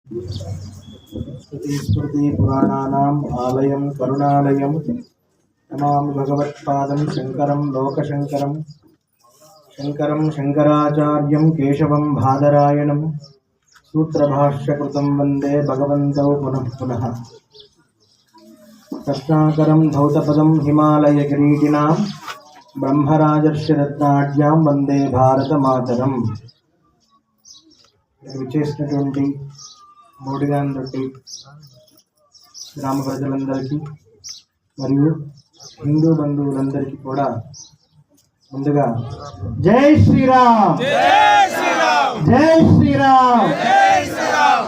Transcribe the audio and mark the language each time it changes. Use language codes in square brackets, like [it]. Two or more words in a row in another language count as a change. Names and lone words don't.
[sa] स्मृतिपुराणानाम् आलयं करुणालयं नमामि भगवत्पादं शङ्करं लोकशङ्करं शङ्करं शङ्कराचार्यं केशवं बादरायणं सूत्रभाष्यकृतं वन्दे भगवन्तौ पुनः पुनः। रत्नाकरं धौतपदं हिमालयकिरीटिनां ब्रह्मराजर्षिरत्नाढ्यां वन्दे भारतमातरम्। [te] విచేసినటువంటి మోడిగాందొట్టి గ్రామ ప్రజలందరికీ మరియు హిందూ బంధువులందరికీ కూడా ముందుగా [hi] जय श्रीराम जय श्रीराम जय श्रीराम जय श्रीराम.